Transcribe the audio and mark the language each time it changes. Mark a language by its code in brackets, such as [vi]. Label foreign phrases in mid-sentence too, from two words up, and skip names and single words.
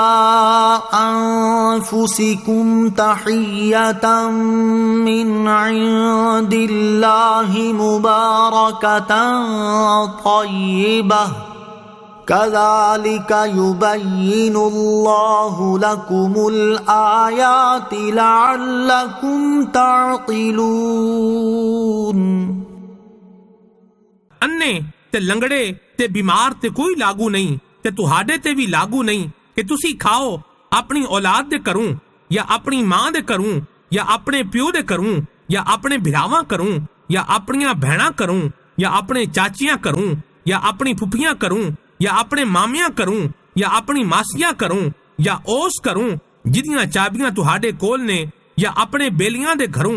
[ar] أنفسكم تحية من عند الله مباركة طيبة كذلك يبين الله لكم الآيات لعلكم تعقلون [pa] ਅੰਨੇ ਤੇ ਲੰਗੜੇ ਤੇ ਬਿਮਾਰ ਤੇ ਕੋਈ ਲਾਗੂ ਨਹੀਂ ਤੇ ਤੁਹਾਡੇ ਤੇ ਵੀ ਲਾਗੂ ਨਹੀਂ ਕਿ ਤੁਸੀਂ ਖਾਓ ਆਪਣੀ ਔਲਾਦ ਦੇ ਘਰੋਂ ਜਾਂ ਆਪਣੀ ਮਾਂ ਦੇ ਘਰੋਂ ਜਾਂ ਆਪਣੇ ਪਿਓ ਦੇ ਘਰੋਂ ਜਾਂ ਆਪਣੇ ਭਰਾਵਾਂ ਘਰੋਂ ਜਾਂ ਆਪਣੀਆਂ ਭੈਣਾਂ ਘਰੋਂ ਜਾਂ ਆਪਣੇ ਚਾਚੀਆਂ ਘਰੋਂ ਜਾਂ ਆਪਣੀ ਫੁੱਫੀਆਂ ਘਰੋਂ ਜਾਂ ਆਪਣੇ ਮਾਮਿਆਂ ਘਰੋਂ ਜਾਂ ਆਪਣੀ ਮਾਸੀਆਂ ਘਰੋਂ ਜਾਂ ਉਸ ਘਰੋਂ ਜਿਹਦੀਆਂ ਚਾਬੀਆਂ ਤੁਹਾਡੇ ਕੋਲ ਨੇ ਜਾਂ ਆਪਣੇ ਬੇਲੀਆਂ ਦੇ ਘਰੋਂ।